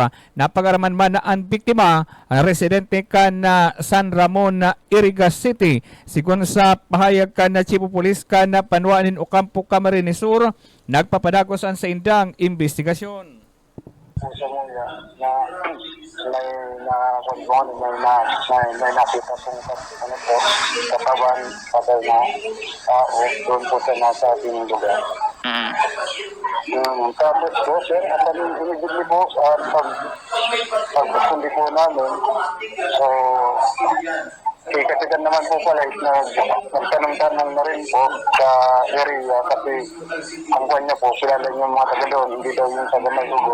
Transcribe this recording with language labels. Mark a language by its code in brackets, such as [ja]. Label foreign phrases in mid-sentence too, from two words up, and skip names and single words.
[bik] Napagaraman man na ang biktima residente kan na San Ramon na Irigas City. Sigon sa pahayag kan na Chief of Police kan na Panuanin Ocampo, Camarines Sur, nagpapadagos ang sa indang investigasyon. [tl] Sa mga na may nakita pong ano po, katawan patay na tao doon po sa nasa ating lugar. Tapos po, sir, at immediately po, pagkundi po namin, so, katigan naman po pala na nagtanong-tanong na rin po sa area kasi ang kanya po, sila lang yung mga taga doon, hindi daw yung taga Mayugo.